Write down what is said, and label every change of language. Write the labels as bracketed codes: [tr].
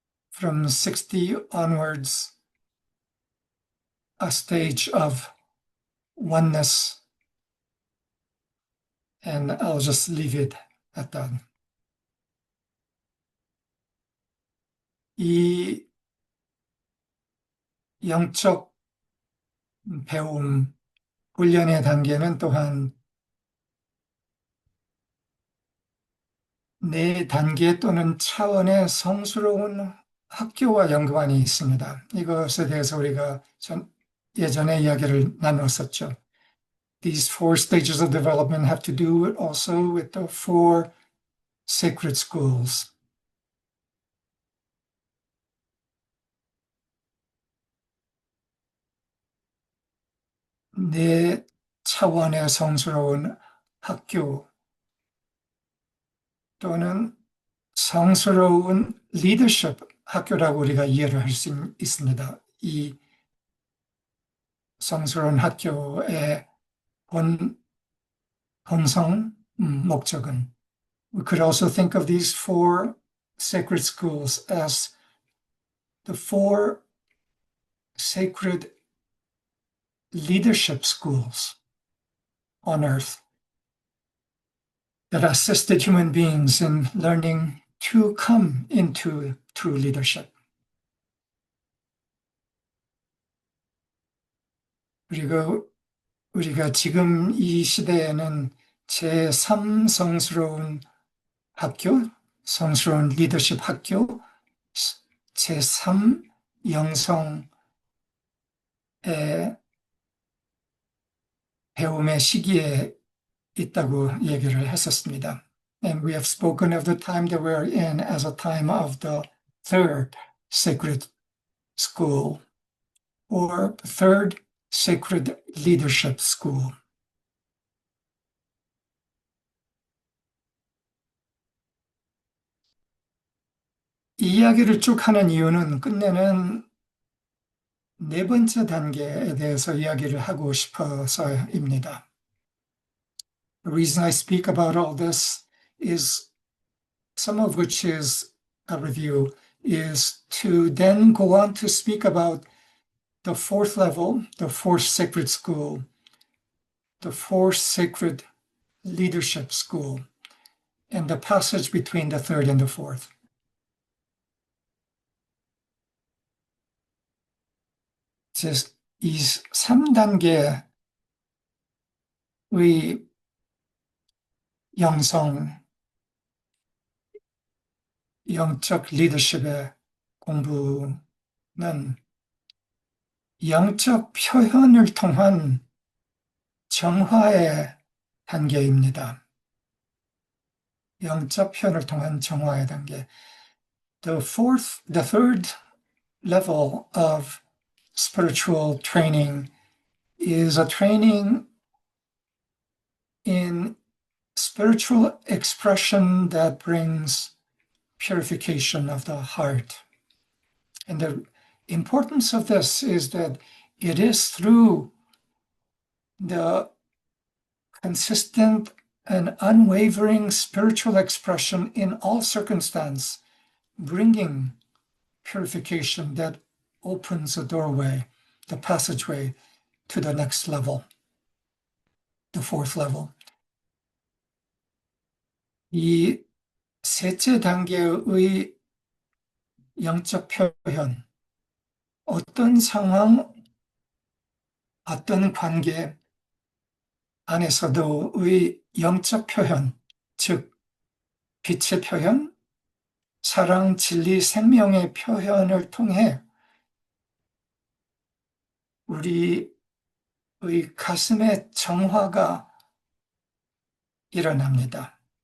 [en] From 60 onwards, a stage of oneness, and I'll just leave it at that. [ko] 이 영적 배움, 훈련의 단계는 또한 4단계 또는 차원의 성스러운 학교와 연관이 있습니다. 이것에 대해서 우리가 예전에 이야기를 나눴었죠. [en] These 4 stages of development have to do also with the 4 sacred schools. [ko] 네 차원의 성스러운 학교 또는 성스러운 리더십 학교라고 우리가 이해를 할 수 있습니다. 이 성스러운 학교의 본성, 목적은 [en] we could also think of these 4 sacred schools as the 4 sacred leadership schools on earth that assisted human beings in learning to come into true leadership. [ko] 그리고 우리가 지금 이 시대에는 제3 성스러운 학교, 성스러운 리더십 학교, 제3 영성의 배움의 시기에 있다고 얘기를 했었습니다. [en] And we have spoken of the time that we're in as a time of the 3rd sacred school or 3rd sacred leadership school. [ko] 이 이야기를 쭉 하는 이유는 끝내는 4번째 단계에 대해서 이야기를 하고 싶어서입니다. [en] The reason I speak about all this is, some of which is a review, is to then go on to speak about the 4th level, the 4th sacred school, the 4th sacred leadership school, and the passage between the 3rd and the 4th. [ko] 이 3단계의 영성, 영적 리더십의 공부는 영적 표현을 통한 정화의 단계입니다. 영적 표현을 통한 정화의 단계. [en] The 3rd level of spiritual training is a training in spiritual expression that brings purification of the heart. And the importance of this is that it is through the consistent and unwavering spiritual expression in all circumstance, bringing purification, that opens the doorway, the passageway to the next level, the fourth level. [ko] 이 셋째 단계의 영적 표현, 어떤 상황, 어떤 관계 안에서도의 영적 표현, 즉 빛의 표현, 사랑, 진리, 생명의 표현을 통해 우리의 가슴의 정화가 일어납니다.